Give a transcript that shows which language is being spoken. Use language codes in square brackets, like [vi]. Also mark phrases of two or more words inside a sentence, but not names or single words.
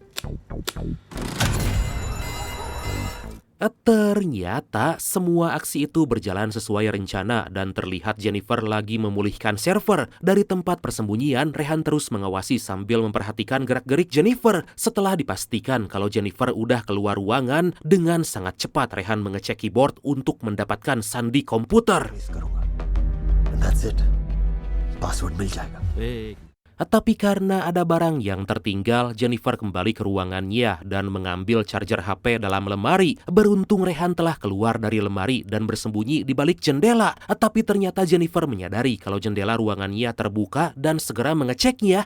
[id] Ternyata semua aksi itu berjalan sesuai rencana dan terlihat Jennifer lagi memulihkan server. Dari tempat persembunyian, Rehan terus mengawasi sambil memperhatikan gerak-gerik Jennifer. Setelah dipastikan kalau Jennifer udah keluar ruangan, dengan sangat cepat Rehan mengecek keyboard untuk mendapatkan sandi komputer. [en] And that's it. [hi] पासवर्ड मिल जाएगा. [id] Tapi karena ada barang yang tertinggal, Jennifer kembali ke ruangannya dan mengambil charger HP dalam lemari. Beruntung Rehan telah keluar dari lemari dan bersembunyi di balik jendela. Tapi ternyata Jennifer menyadari kalau jendela ruangannya terbuka dan segera mengeceknya.